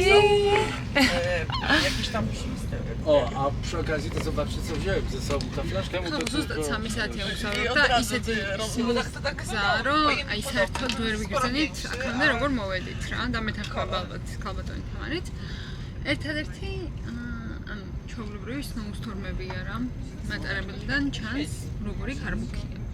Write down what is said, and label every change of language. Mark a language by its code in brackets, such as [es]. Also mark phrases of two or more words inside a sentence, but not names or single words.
[pl] Jakiś tam O, a przy okazji to zobaczcie co wziąłem ze sobą, ta flaszka mu to [ka] ზუსტად 3 საათი ავსავებ და ისეთი გზა რომ აი საერთოდ ვერ ვიგრძნით აქამდე როგორ მოვედით რა და მეთანხმება ალბათ ქალბატონი თამარით. ერთადერთი ანუ ჩვეულებრივი სნოუსტორმებია რა მატარებელიდან ჩანს როგორი ქარბუქია.